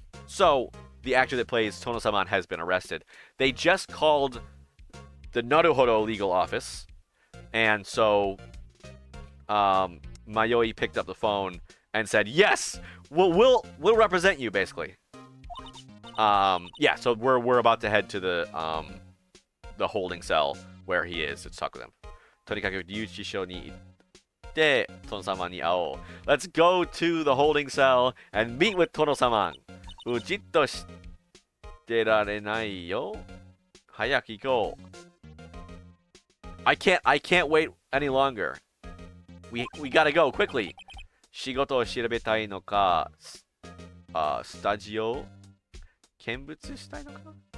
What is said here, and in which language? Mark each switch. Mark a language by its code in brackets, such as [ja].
[en] So the actor that plays Tono-saman has been arrested. They just called the Naruhodo legal office, and so Mayoi picked up the phone and said, "Yes, we'll represent you," basically. Yeah, so we're about to head to the holding cell where he is to talk with him. [ja] とにかく留置所に行ってトノ様に会おう. [en] Let's go to the holding cell and meet with Tono-saman. [ja] うじっとしてられないよ. 早く行こう. [en] I can't wait any longer. We gotta go quickly. [ja] 仕事を調べたいのか、スタジオ見物したいのか?